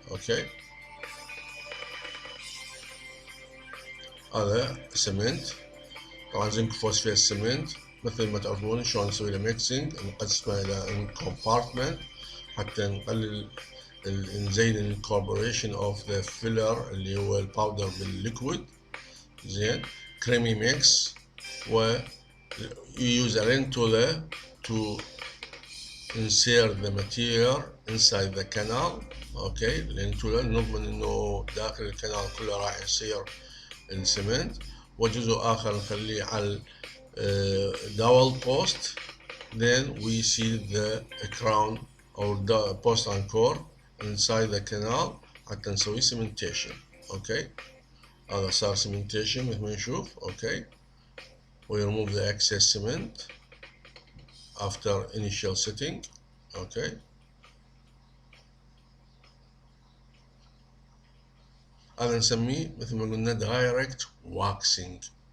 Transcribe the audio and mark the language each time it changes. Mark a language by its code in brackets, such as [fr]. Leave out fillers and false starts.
[ar] اوكي هذا سمنت، طبعا زنك فوسفيت سمنت مثل ما تعرفون شلون نسوي له ميكسينج، نقسمه الى كومبارتمنت حتى نقلل نزيد الانكوربوريشن اوف ذا فيلر اللي هو الباودر بالليكويد. زين كريمي ميكس، و [en] use a lentola to insert the material inside the canal. [ar] اوكي lentola نضمن انه داخل الكنال كله راح يصير السمنت، وجزء اخر نخليه على dowel post. [en] Then we see the crown or the post anchor inside the canal [ar] حتى نسوي [en] cementation. [ar] اوكي هذا صار cementation مثل ما نشوف. [en] Okay we remove the excess cement after initial setting. [ar] اوكي هذا نسميه مثل ما قلنا direct waxing.